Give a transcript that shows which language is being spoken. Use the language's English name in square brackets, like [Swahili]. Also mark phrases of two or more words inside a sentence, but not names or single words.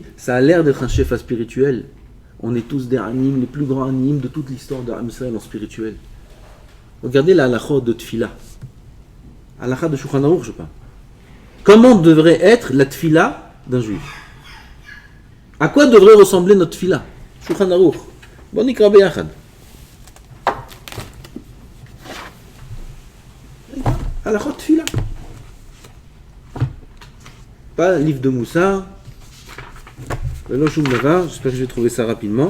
[French] Ça a l'air d'être un shefa spirituel. On est tous des animes, les plus grands animes de toute l'histoire d'Am Israël en spirituel. Regardez la halakha de Tfila. Halakha de Shulchan Aruch, je parle. Comment devrait être la tfila d'un juif? À quoi devrait ressembler notre tfila? Shulchan Aruch. Bon, [Hebrew] נקרא ביחד. [French] Halakha de tfila. Pas livre de Moussa. [Hebrew] ולא שום דבר. [French] J'espère que je vais trouver ça rapidement.